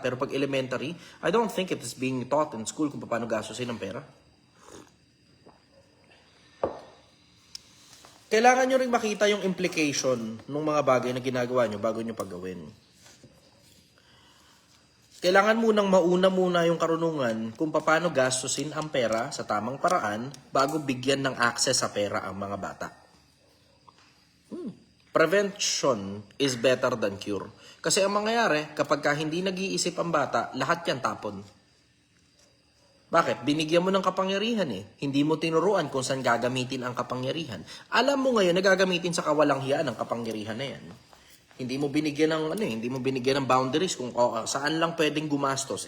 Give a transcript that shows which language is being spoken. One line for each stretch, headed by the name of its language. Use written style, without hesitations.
Filipino: Pero pag
English: elementary, I don't think it is being taught in school
Filipino: kung paano gastusin ng pera. Kailangan nyo rin makita yung implication ng mga bagay na ginagawa nyo bago nyo paggawin. Kailangan munang mauna muna yung karunungan kung paano gastusin ang pera sa tamang paraan bago bigyan ng access sa pera ang mga bata.
English: Prevention is better than cure.
Filipino: Kasi ang mangyayari, kapag hindi nag-iisip ang bata, lahat yan tapon. Bakit? Binigyan mo ng kapangyarihan eh. Hindi mo tinuruan kung saan gagamitin ang kapangyarihan. Alam mo ngayon na gagamitin sa kawalang hiyaan ang kapangyarihan na yan. Hindi mo binigyan ng hindi mo binigyan ng boundaries kung saan lang pwedeng gumastos.